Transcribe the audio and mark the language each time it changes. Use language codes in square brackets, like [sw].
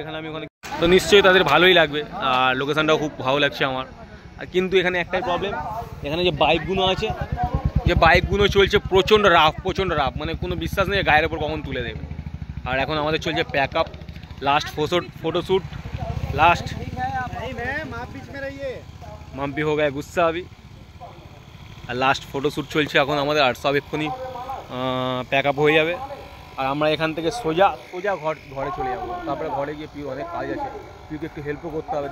[bn] এখানে আমি ওখানে তো নিশ্চয়ই তাদের ভালোই লাগবে। আর লোকেশনটাও খুব ভালো লাগছে আমার। আর কিন্তু এখানে একটাই প্রবলেম, এখানে যে বাইকগুলো আছে, যে বাইকগুলো চলছে প্রচণ্ড রাফ, মানে কোনো বিশ্বাস নেই গায়ের ওপর কখন তুলে দেবে। আর এখন আমাদের চলছে pack up, last photoshoot last. [hi] Mampi हो गया गुस्सा अभी। [bn] আর লাস্ট ফটোশ্যুট চলছে এখন আমাদের, আর সব এক্ষুনি প্যাক আপ হয়ে যাবে। আর আমরা এখান থেকে সোজা ঘরে চলে যাবো। তারপরে ঘরে গিয়ে পিউ অনেক কাজ আছে, পিউকে একটু হেল্পও করতে হবে।